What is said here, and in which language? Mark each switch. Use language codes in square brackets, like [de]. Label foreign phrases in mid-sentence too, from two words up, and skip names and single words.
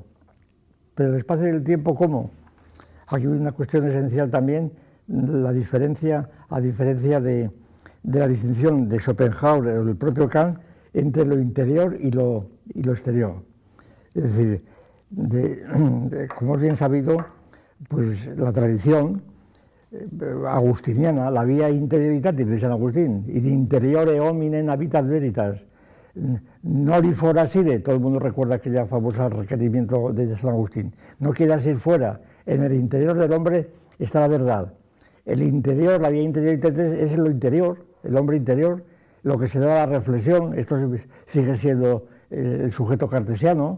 [es] Pero el espacio y el tiempo, ¿cómo? Aquí hay una cuestión esencial también, a diferencia de la distinción de Schopenhauer o del propio Kant entre lo interior y lo exterior. Es decir, como es bien sabido, pues la tradición agustiniana, la vía interioritatis de San Agustín, [la] in interiore hominem habitat veritas, noli forasire, [es] todo el mundo recuerda aquella famosa requerimiento de San Agustín, no quieras ir fuera, en el interior del hombre está la verdad. el interior, la vía interior y Tetens es lo interior, el hombre interior, lo que se da a la reflexión. Esto sigue siendo el sujeto cartesiano.